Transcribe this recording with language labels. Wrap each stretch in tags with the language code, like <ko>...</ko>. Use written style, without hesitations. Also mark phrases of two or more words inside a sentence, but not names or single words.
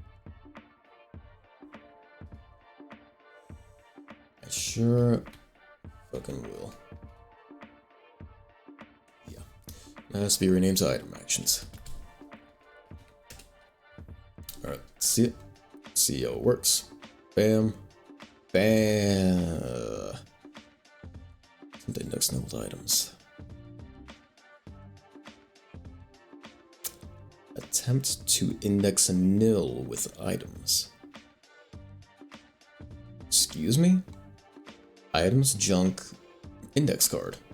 <en>I sure fucking will. Yeah. That has to be renamed to item actions. Alright, see it. See how it works. Bam. Bam. Index nulled items. Attempt to index a nil with items. Excuse me? Items, junk, index card.</en>